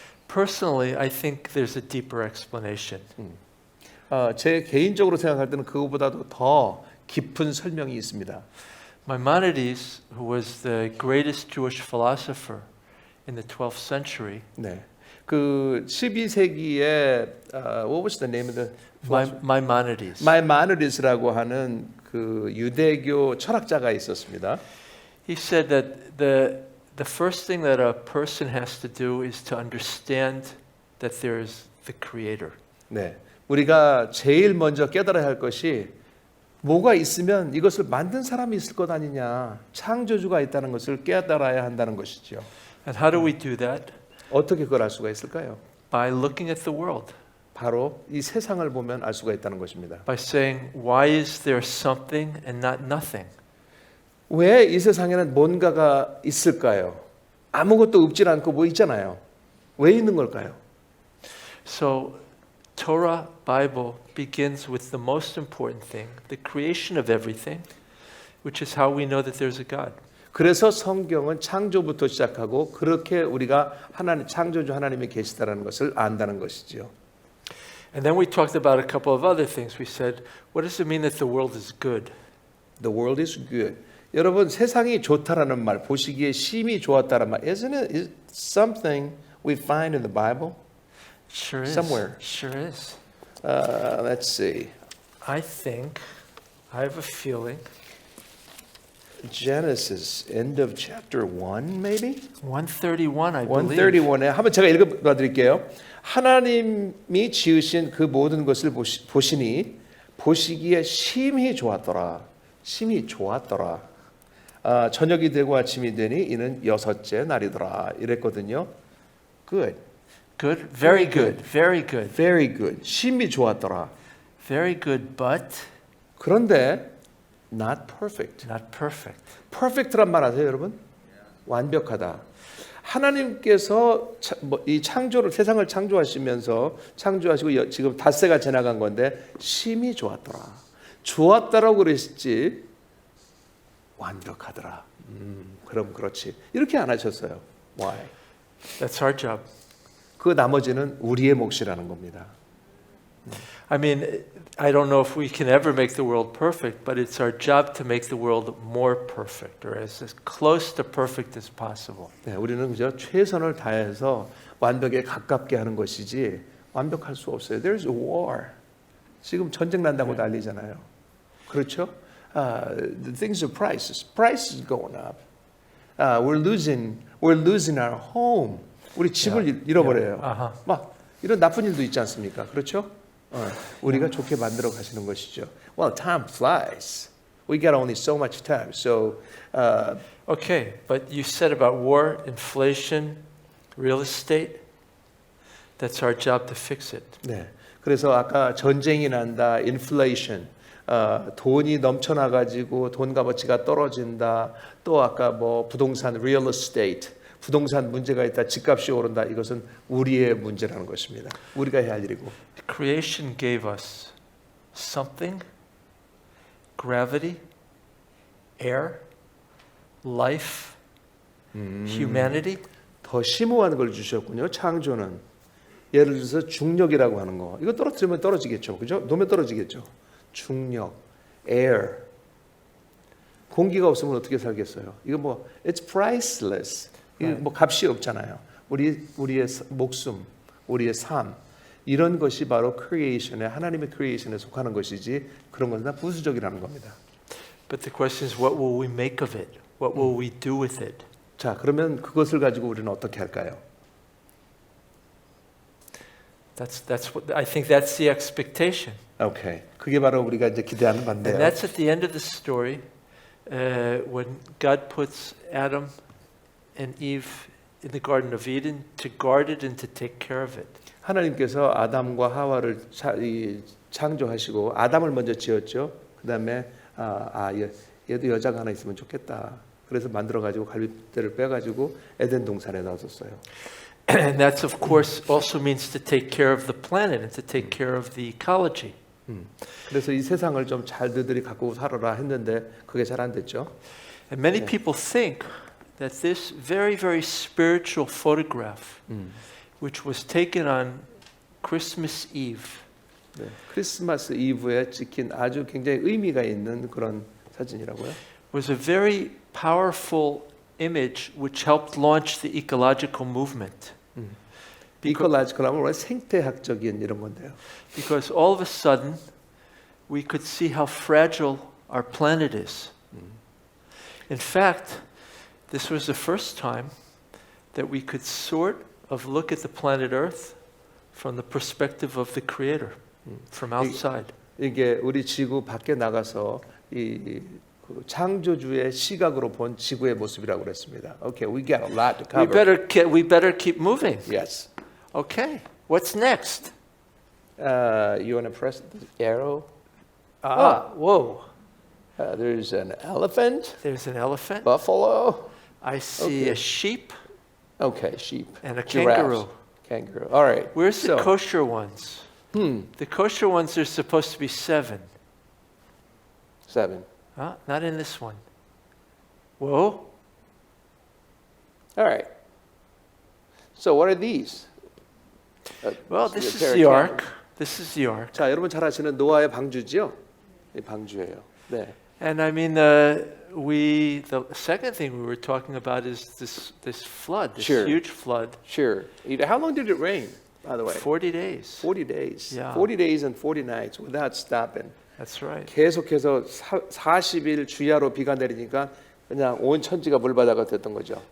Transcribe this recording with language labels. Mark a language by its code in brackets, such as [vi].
[en] Personally, I think there's a deeper explanation. [ko] 제 개인적으로 생각할 때는 그거보다도 더 깊은 설명이 있습니다. [en] Maimonides, who was the greatest Jewish philosopher in the 12th century, [ko] 네. 그 12세기에 [en] what was the name of the Maimonides. [ko] 마이마누디스라고 하는 그 유대교 철학자가 있었습니다. [en] He said that the first thing that a person has to do is to understand that there is the creator. [ko] 네. 우리가 제일 먼저 깨달아야 할 것이 뭐가 있으면 이것을 만든 사람이 있을 것 아니냐. 창조주가 있다는 것을 깨달아야 한다는 것이죠. [en] And how do we do that? [ko] 어떻게 그걸 알 수가 있을까요? [en] By looking at the world. [ko] 바로 이 세상을 보면 알 수가 있다는 것입니다. [en] By saying, why is there something and not nothing? [ko] 왜 이 세상에는 뭔가가 있을까요? 아무것도 없질 않고 뭐 있잖아요. 왜 있는 걸까요? [en] So Torah, Bible begins with the most important thing, the creation of everything, which is how we know that there's a God. [ko] 그래서 성경은 창조부터 시작하고 그렇게 우리가 하나님 창조주 하나님이 계시다라는 것을 안다는 것이죠. [en] And then we talked about a couple of other things. We said, what does it mean that the world is good? The world is good. [ko] 여러분 세상이 좋다라는 말, 보시기에 심히 좋았다라는 말, [en] isn't it something we find in the Bible? Sure is. Somewhere. Sure is. Let's see. I have a feeling. Genesis, end of chapter 1, maybe? 131, I believe. [ko] 131에 한번 제가 읽어봐 드릴게요. 하나님이 지으신 그 모든 것을 보시니 보시기에 심히 좋았더라. 심히 좋았더라. 저녁이 되고 아침이 되니 이는 여섯째 날이더라. 이랬거든요. [en] Good. Good, very good, very good. Very good. [ko] 심히 좋았더라. [en] Very good, but [ko] 그런데 [en] not perfect. not perfect. [ko] perfect란 말 아세요, 여러분? 완벽하다. 하나님께서 이 창조를 세상을 창조하시면서 창조하시고 지금 닷새가 지나간 건데 심히 좋았더라. 좋았다라고 그랬지 완벽하더라. 그럼 그렇지. 이렇게 안 하셨어요. [en] Why? That's our job. [ko] 그 나머지는 우리의 몫이라는 겁니다. [en] I mean, I don't know if we can ever make the world perfect, but it's our job to make the world more perfect, or as close to perfect as possible. [ko] 네, 우리는 그저 최선을 다해서 완벽에 가깝게 하는 것이지 완벽할 수 없어요. [en] There's a war. [ko] 지금 전쟁 난다고 난리잖아요. 그렇죠? [en] The things of prices is going up. We're losing our home. [ko] 우리 집을 잃어버려요. 막 이런 나쁜 일도 있지 않습니까? 그렇죠? 우리가 좋게 만들어 가시는 것이죠. [en] Well, time flies. We got only so much time. So, Okay, but you said about war, inflation, real estate. That's our job to fix it. [ko] 네. 그래서 아까 전쟁이 난다, inflation, 돈이 넘쳐나 가지고 돈 값어치가 떨어진다. 또 아까 뭐 부동산, real estate, 부동산 문제가 있다, 집값이 오른다. 이것은 우리의 문제라는 것입니다. 우리가 해야 할 일이고. [en] Creation gave us something, gravity, air, life, humanity. [ko] 더 심오한 걸 주셨군요. 창조는 예를 들어서 중력이라고 하는 거. 이거 떨어뜨리면 떨어지겠죠. 그죠? 놓으면 떨어지겠죠. 중력, air. 공기가 없으면 어떻게 살겠어요? 이거 뭐 [en] it's priceless. [ko] 이거 뭐 값이 없잖아요. 우리의 목숨, 우리의 삶. 이런 것이 바로 크리에이션에 하나님의 크리에이션에 속하는 것이지 그런 것은 다 부수적이라는 겁니다. [en] But the question is, what will we make of it? What will we do with it? [ko] 자, 그러면 그것을 가지고 우리는 어떻게 할까요? [en] That's what I think. That's the expectation. [ko] 오케이. 그게 바로 우리가 이제 기대하는 [en] And [ko] 반대예요. [en] that's at the end of the story, when God puts Adam and Eve in the Garden of Eden to guard it and to take care of it. [ko] 하나님께서 아담과 하와를 창조하시고 아담을 먼저 지었죠. 그다음에 얘도 여자가 하나 있으면 좋겠다. 그래서 만들어 가지고 갈빗대를 빼 가지고 에덴 동산에 놔뒀어요. [en] And that's of course also means to take care of the planet and to take care of the ecology. [ko] 그래서 이 세상을 좀 잘 너희들이 갖고 살아라 했는데 그게 잘 안 됐죠. [en] And many people think that this very, very spiritual photograph which was taken on Christmas Eve. [ko] 네, 크리스마스 이브에 찍힌 아주 굉장히 의미가 있는 그런 사진이라고요. [en] Was a very powerful image which helped launch the ecological movement. [ko] 이컬라지컬하면 원래 생태학적인 이런 건데요. [en] Because all of a sudden we could see how fragile our planet is. In fact, this was the first time that we could sort of look at the planet Earth from the perspective of the Creator, from outside. [ko] 이게 우리 지구 밖에 나가서 그 창조주의 시각으로 본 지구의 모습이라고 그랬습니다. [en] Okay, we got a lot to cover. We better keep moving. Yes. Okay, what's next? You want to press the arrow? Whoa. There's an elephant, There's an elephant. buffalo. I see Okay. a sheep Okay, sheep. and a Giraffes. kangaroo. Kangaroo. All right. Where's the So, kosher ones? The kosher ones are supposed to be 7. 7. Not in this one. Whoa. All right. So what are these? Well, So this a is pair of the camels. ark. This is the ark. [ko] 자, 여러분 잘 아시는 노아의 방주지요? 이 방주예요. 네. [en] And I mean, the second thing we were talking about is this flood, this Sure. huge flood. Sure. How long did it rain, by the way? 40 days. 40 days. Yeah. 40 days and 40 nights without stopping. That's right. [ko] 계속해서 40일 주야로 비가 내리니까 그냥 온 천지가 물바다가 됐던 거죠.